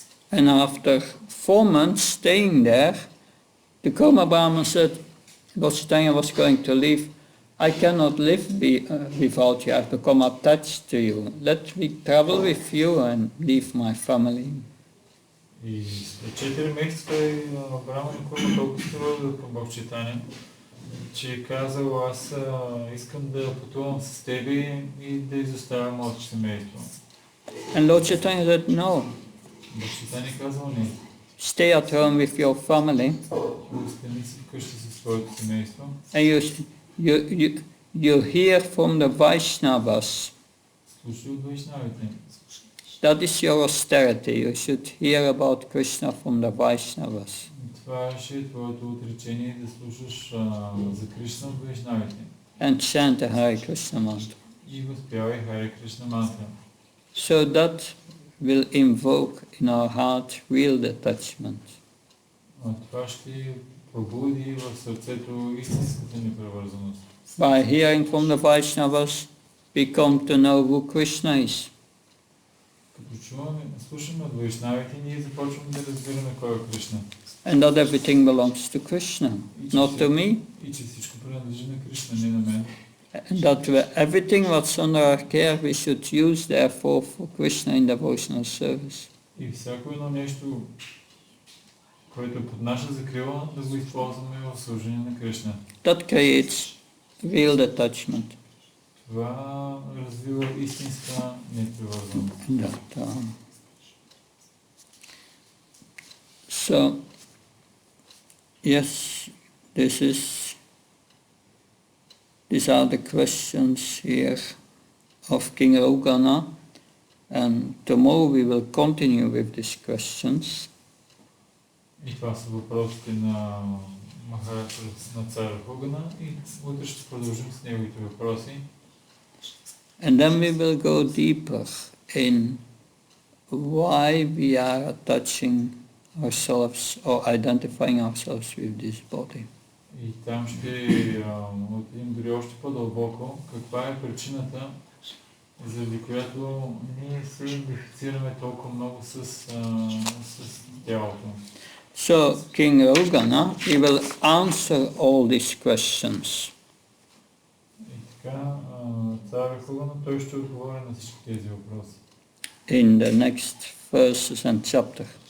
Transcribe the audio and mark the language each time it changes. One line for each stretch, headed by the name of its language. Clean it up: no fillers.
English: And after 4 months staying there, the Kurma Brahman said, Lord Chaitanya was going to leave. I cannot live without you. I've become attached to you. Let me travel with you and leave my family.
Bulgarian: И след 4 месеца той Брамана Курма толкова се върна към Бог Чайтания, че е казал, аз искам да пътувам с тебе и да изоставям моето семейство.
English: And Lord Chaitanya said, no.
Bulgarian: Бог Чайтания казал не.
English: Stay at home with your family.
Bulgarian: Остани си вкъщи със своето семейство.
English: And you hear from the Vaishnavas.
Bulgarian: Слушай от вайшнавите.
English: That is your austerity. You should hear about Krishna from the Vaishnavas.
Bulgarian: Това ще твоето отречение да слушаш за Кришна от вайшнавите.
English: And chant the Hare Krishna mantra.
Bulgarian: И възпявай Харе Кришна мантра.
English: So that will invoke in our heart real detachment.
Bulgarian: Това ще пробуди в сърцето истинската непривързаност.
English: By hearing from the Vaishnavas, we come to know who Krishna is.
Bulgarian: Като слушаме от вайшнавите, ние започваме да разбираме кой е Кришна.
English: And that everything belongs to Krishna, not to me.
Bulgarian: И че всичко принадлежи на Кришна, не на мен.
English: And that everything what's under our care we should use therefore for Krishna in devotional service.
Bulgarian: И всяко едно нещо, което е под наша закрила, да го използваме в служение на Кришна.
English: That creates real detachment.
Bulgarian: Това развива истинска непривързаност.
English: So, yes, these are the questions here of King Rogana, and tomorrow we will continue with these questions.
Bulgarian: И това са въпросите на Махараджа, на цар Рогана, и утре ще продължим с неговите въпроси.
English: And then we will go deeper in why we are attaching ourselves or identifying ourselves with this body.
Bulgarian: И там ще отидем дори още по-дълбоко. Каква е причината заради която ние се идентифицираме толкова много с тялото.
English: So King Rogana, he will answer all these questions.
Bulgarian: И така, цар Рахулана, той ще отговори на всички тези въпроси.
English: In the next verses and chapter.